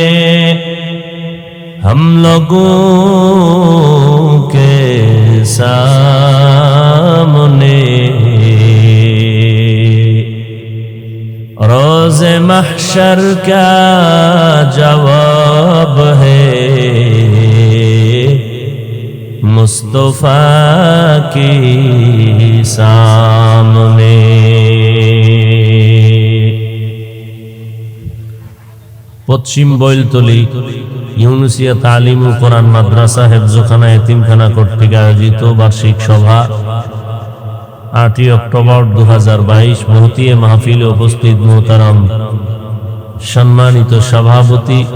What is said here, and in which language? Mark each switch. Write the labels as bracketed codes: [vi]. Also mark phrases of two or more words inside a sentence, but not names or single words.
[ur] ہم لوگوں کے سامنے روز محشر کا جواب ہے مصطفیٰ کے سامنے. [bn] পশ্চিম বৈলতলী ইউনুসিয়া তালিমুল কোরআন মাদ্রাসা হেফজখানা এতিমখানা কর্তৃক আয়োজিত বার্ষিক সভা 8 অক্টোবর 2022 মহতিয়ে মাহফিলে উপস্থিত মোহতারাম সম্মানিত সভাপতি